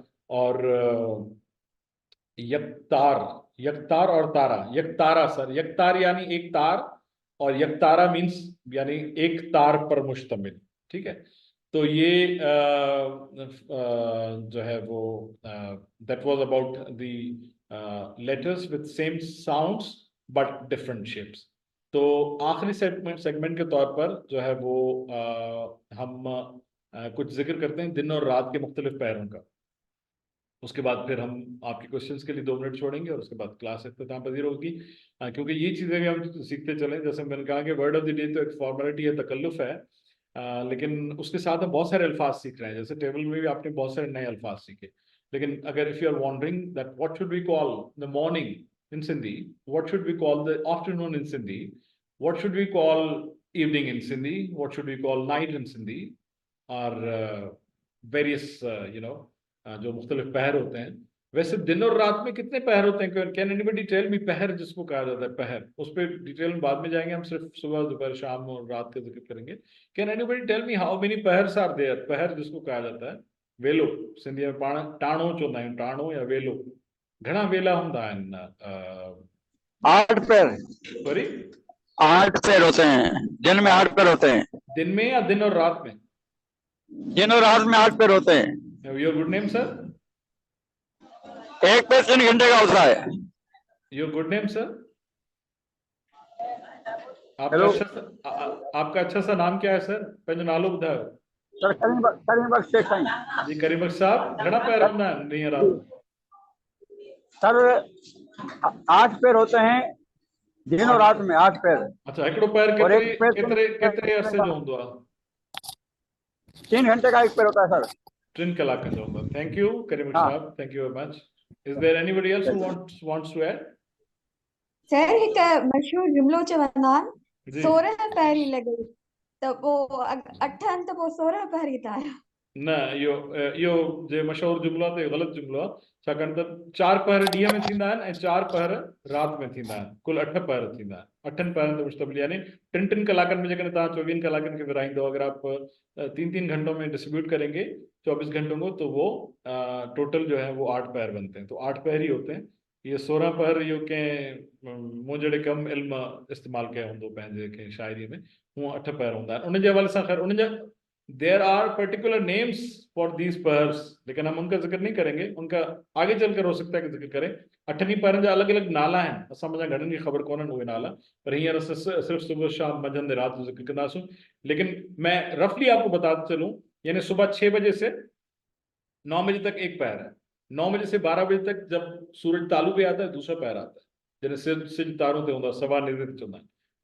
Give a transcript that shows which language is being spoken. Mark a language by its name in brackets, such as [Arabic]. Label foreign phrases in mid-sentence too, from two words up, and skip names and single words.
[Urdu] اور یکتار، یکتار اور تارا، یکتارا سر، یکتار یعنی ایک تار، اور یکتارا مینز یعنی ایک تار پر مشتمل، ٹھیک ہے. تو یہ جو ہے وہ [English] that was about the letters with same sounds but different shapes. [Urdu] تو آخری سیگمنٹ کے طور پر جو ہے وہ ہم کچھ ذکر کرتے ہیں دن اور رات کے مختلف پہروں کا. اس کے بعد پھر ہم آپ کے کویسچنز کے لیے 2 منٹ چھوڑیں گے اور اس کے بعد کلاس اختتام پذیر ہوگی، کیونکہ یہ چیزیں بھی ہم سیکھتے چلیں. جیسے میں نے کہا کہ [English] word of the day [Urdu] تو ایک فارمیلٹی ہے، تکلف ہے، لیکن اس کے ساتھ ہم بہت سارے الفاظ سیکھ رہے ہیں. جیسے ٹیبل میں بھی آپ نے بہت سارے نئے الفاظ سیکھے، لیکن اگر [English] If you are wondering that what should we call the morning in Sindhi, what should we call the afternoon in Sindhi, what should we call evening in Sindhi, what should we call night in Sindhi, [Urdu] اور ویریئس جو مختلف پہر ہوتے ہیں. ویسے دن اور رات میں کتنے پہر ہوتے ہیں? [English] Can anybody tell me? [Urdu] پہر جس کو کہا جاتا ہے پہر، اس پر ڈیٹیل میں بعد میں جائیں گے، ہم صرف صبح دوپہر شام اور رات کا ذکر کریں گے. [English] Can anybody tell me how many pahars are there? [Urdu] پہر جس کو کہا جاتا ہے, [Sindhi] वेलो सिंधी में टाणो चवंदा आहियूं, टाणो या वेलो, घणा वेला हूंदा आहिनि? [Urdu] 8 पैर। सॉरी, 8 پہر ہوتے ہیں دن میں، 8 پہر ہوتے ہیں دن میں یا دن اور رات میں? دن اور رات میں 8 پہر ہوتے ہیں. [English] Your good name sir? [Urdu] 1 پہر 3 گھنٹے کا ہوتا ہے. [English] Your good name sir? [Urdu] हेलो آپ کا اچھا سا نام کیا ہے سر? [Sindhi] पंहिंजो नालो ॿुधायो। सर, करीम बख्श शेख साईं। जी करीम बख्श साहब, घणा पैर हूंदा आहिनि ॾींहं राति? [Urdu] سر 8 پہر ہوتے ہیں دن اور رات میں، 8 پہر. [Sindhi] अच्छा, हिकिड़ो पैर [Urdu] اور ایک پہر [Sindhi] केतिरे अरसे जो हूंदो आहे? [Urdu] 3 گھنٹے کا 1 پہر ہوتا ہے سر. [Sindhi] 3 कलाकनि जो हूंदो आहे। [English] thank you [Sindhi] करीम बख्श साहब, [English] Thank you very much. Is there anybody else who wants to add? [Sindhi] सर हिकु मशहूर जुमिलो चवंदा आहिनि, जी 16 पैरी लॻई, त पोइ 8 आहिनि त पोइ 16 पैरी था आहियो। न, इहो जे मशहूरु जुमिलो आहे त इहो ग़लति जुमिलो आहे, छाकाणि त 4 पहर ॾींहं में थींदा आहिनि ऐं 4 पहर राति में थींदा आहिनि, कुल 8 पहर थींदा आहिनि। 8 पहरनि ते मुश्तमिल, यानी 3 कलाकनि में जेकॾहिं तव्हां 24 कलाकनि खे विराईंदो, [Urdu] اگر آپ 3 گھنٹوں میں ڈسٹریبیوٹ کریں گے 24 گھنٹوں کو، تو وہ ٹوٹل جو ہے وہ 8 پہر بنتے ہیں۔ تو 8 پہر ہی ہوتے ہیں. [Sindhi] ये 16 पहर इहो कंहिं मूं जहिड़े कम इल्म इस्तेमालु कयो हूंदो पंहिंजे कंहिं शाइरी में, हूअं 8 पहर हूंदा आहिनि। उन जे हवाले सां ख़ैर उन जा [English] there are particular names for these pahars, [Urdu] لیکن ہم ان کا ذکر نہیں کریں گے، ان کا آگے چل کر ہو سکتا ہے کہ ذکر کریں. [Sindhi] 8 पहरनि जा अलॻि अलॻि नाला आहिनि, असां मुंहिंजा घणनि खे ख़बर कोन्हनि उहे नाला, पर हींअर सिर्फ सुबह शाम मंझंदि रात जो जिक्र कंदासूं। [Urdu] لیکن میں رفلی آپ کو بتاتے چلوں، یعنی صبح 6 بجے سے 9 بجے تک ایک پہر ہے، 9 بجے سے 12 بجے تک جب سورج تالو پے آتا ہے دوسرا پہر آتا ہے, [Sindhi] जैसे सिज तारों ते हूंदो आहे, सवा निज़त चवंदा आहिनि।